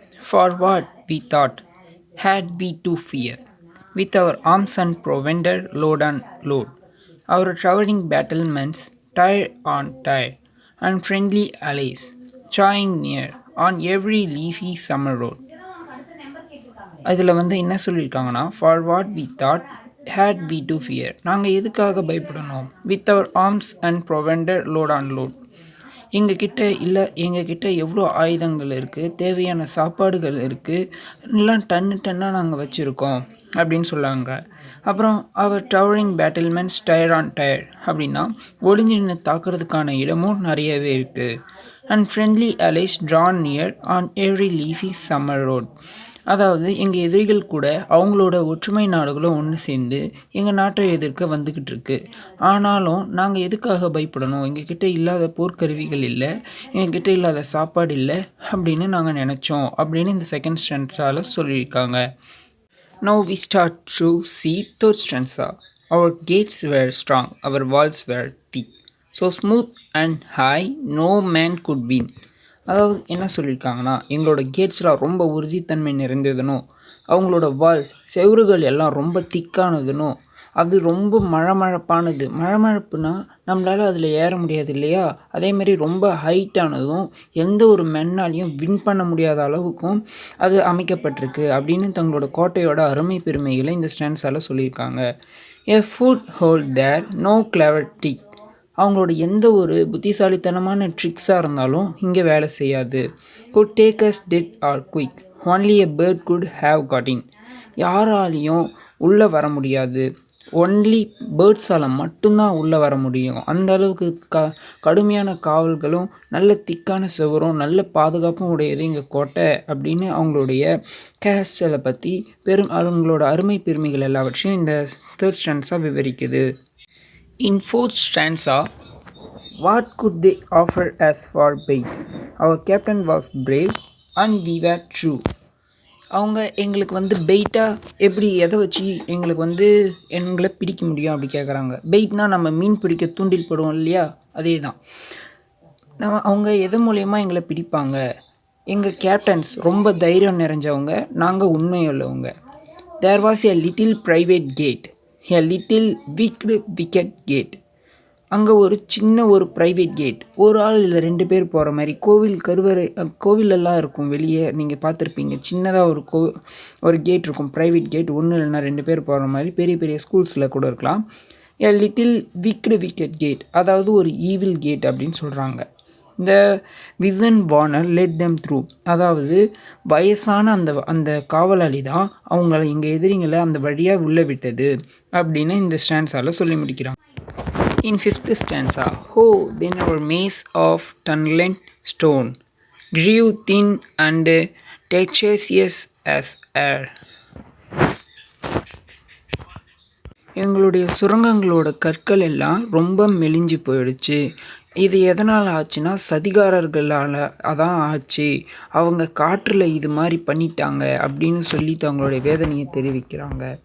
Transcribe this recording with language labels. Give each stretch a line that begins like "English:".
English: For what we thought had we to fear, with our arms and provender load on load, our towering battlements tire on tire, and friendly allies drawing near on every leafy summer road.
Tamil: அதில் வந்து என்ன சொல்லியிருக்காங்கன்னா, for what we thought had we to fear, நாங்கள் எதுக்காக பயப்படணும், with our arms and ப்ரொவெண்டர் load on load, எங்ககிட்ட எவ்வளோ ஆயுதங்கள் இருக்குது, தேவையான சாப்பாடுகள் இருக்குது, எல்லாம் டன்னாக நாங்கள் வச்சுருக்கோம் அப்படின்னு சொல்லாங்க. அப்புறம் அவர் டவரிங் பேட்டில்மெண்ட்ஸ் டயர் ஆன் டயர் அப்படின்னா ஒளிஞ்சு நின்று தாக்குறதுக்கான இடமும் நிறையவே இருக்குது. And friendly Alice Tran near on every leafy summer road, அதாவது எங்கள் எதிரிகள் கூட அவங்களோட ஒற்றுமை நாடுகளும் ஒன்று சேர்ந்து எங்கள் நாட்டை எதிர்க்க வந்துக்கிட்டு இருக்கு. ஆனாலும் நாங்கள் எதுக்காக பயப்படணும், எங்ககிட்ட இல்லாத போர்க்கருவிகள் இல்லை, எங்ககிட்ட இல்லாத சாப்பாடு இல்லை அப்படின்னு நாங்கள் நினச்சோம் அப்படின்னு இந்த செகண்ட் ஸ்டான்ஸால் சொல்லியிருக்காங்க.
English: Now we start to see third stanza. Our gates were strong, our walls were thick, so smooth and high no man could win.
Tamil: அதாவது என்ன சொல்லியிருக்காங்கன்னா, எங்களோட கேட்ஸ்லாம் ரொம்ப உறுதித்தன்மை நிறைந்ததுனும், அவங்களோட வால்ஸ் செவறுகள் எல்லாம் ரொம்ப திக்கானதுனும், அது ரொம்ப மழமழப்புனா நம்மளால் அதில் ஏற முடியாது இல்லையா, அதேமாரி ரொம்ப ஹைட்டானதும் எந்த ஒரு மென்னாலையும் வின் பண்ண முடியாத அளவுக்கும் அது அமைக்கப்பட்டிருக்கு அப்படின்னு தங்களோட கோட்டையோட அருமை பெருமைகளை இந்த ஸ்டான்ஸால் சொல்லியிருக்காங்க. எ ஃபுட் ஹோல் தேர் நோ கிளவர் டிக், அவங்களோட எந்த ஒரு புத்திசாலித்தனமான ட்ரிக்ஸாக இருந்தாலும் இங்கே வேலை செய்யாது. Good take as dead R quick, only a bird good have God இன், யாராலையும் உள்ளே வர முடியாது, ஒன்லி பேர்ட்ஸால் மட்டும்தான் உள்ளே வர முடியும். அந்த அளவுக்கு கடுமையான காவல்களும் நல்ல திக்கான செவரும் நல்ல பாதுகாப்பும் உடையது எங்கள் கோட்டை அப்படின்னு அவங்களுடைய கேஸ்டலை பற்றி அவங்களோட அருமை பெருமைகள் எல்லாவற்றையும் இந்த third ஸ்டான்ஸாக விவரிக்குது.
English: In fourth stanza, what could they offer us for bait? Our captain was brave and we were true.
Tamil: அவங்க எங்களுக்கு வந்து பெயிட்டாக எப்படி எதை வச்சு எங்களை பிடிக்க முடியும் அப்படி கேட்குறாங்க. பெயிட்னா நம்ம மீன் பிடிக்க தூண்டில் போடுவோம் இல்லையா, அதே தான். அவங்க எது மூலயமா எங்களை பிடிப்பாங்க, எங்கள் கேப்டன்ஸ் ரொம்ப தைரியம் நிறைஞ்சவங்க, நாங்கள் உண்மையுள்ளவங்க. There was a little private gate, a little wicket gate, அங்கே ஒரு சின்ன ஒரு ப்ரைவேட் கேட், ஒரு ஆள் இல்லை 2 பேர் போகிற மாதிரி, கோவிலெல்லாம் இருக்கும் வெளியே நீங்கள் பார்த்துருப்பீங்க, சின்னதாக ஒரு கேட் இருக்கும், ப்ரைவேட் கேட், ஒன்று இல்லைன்னா 2 பேர் போகிற மாதிரி, பெரிய பெரிய ஸ்கூல்ஸில் கூட இருக்கலாம். எ லிட்டில் விக்கெட் கேட், அதாவது ஒரு ஈவில் கேட் அப்படின்னு சொல்கிறாங்க. இந்த vision Warner let them through, அதாவது வயசான அந்த காவலாளி தான் எங்கள் எதிரிங்களை அந்த வழியாக உள்ளே விட்டது அப்படின்னு இந்த ஸ்டான்ஸால் சொல்லி முடிக்கிறாங்க.
English: In fifth stanza, oh, then our maze of tunneled stone grew thin and treacherous as air.
Tamil: எங்களுடைய சுரங்கங்களோட கற்கள் எல்லாம் ரொம்ப மெலிஞ்சு போயிடுச்சு. இது எதனால் ஆச்சுன்னா சதிகாரர்களால் அதான் ஆச்சு. அவங்க காற்றில் இது மாதிரி பண்ணிட்டாங்க அப்படின்னு சொல்லி தங்களுடைய வேதனையை தெரிவிக்கிறாங்க.